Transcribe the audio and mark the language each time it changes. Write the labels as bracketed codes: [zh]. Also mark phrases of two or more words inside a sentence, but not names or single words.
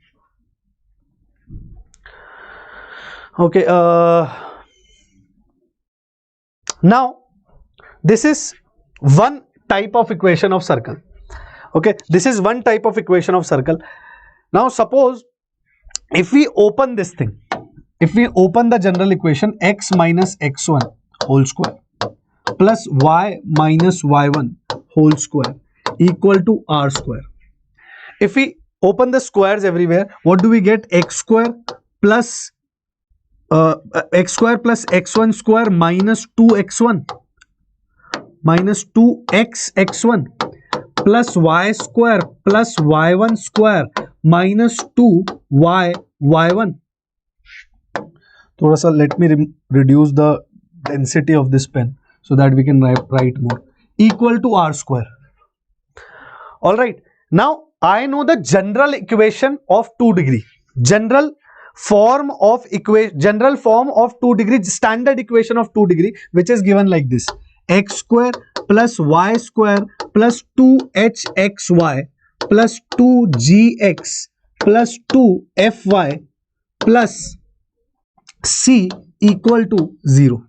[en] Okay, now this is one type of equation of circle. Okay, this is one type of equation of circle. Now suppose if we open this thing, if we open the general equation, x minus x1 whole square plus y minus y1 whole square equal to r square. If we open the squares everywhere, what do we get? X square plus x1 square minus 2x1 minus 2xx1 plus y square plus y1 square minus 2y1. [hi] थोड़ा सा [en] let me reduce the density of this pen so that we can write more. Equal to r square. All right. Now I know the general equation of 2 degree. General form of 2 degree, standard equation of 2 degree, which is given like this: x square plus y square plus 2hxy plus 2gx plus 2fy plus c equal to 0.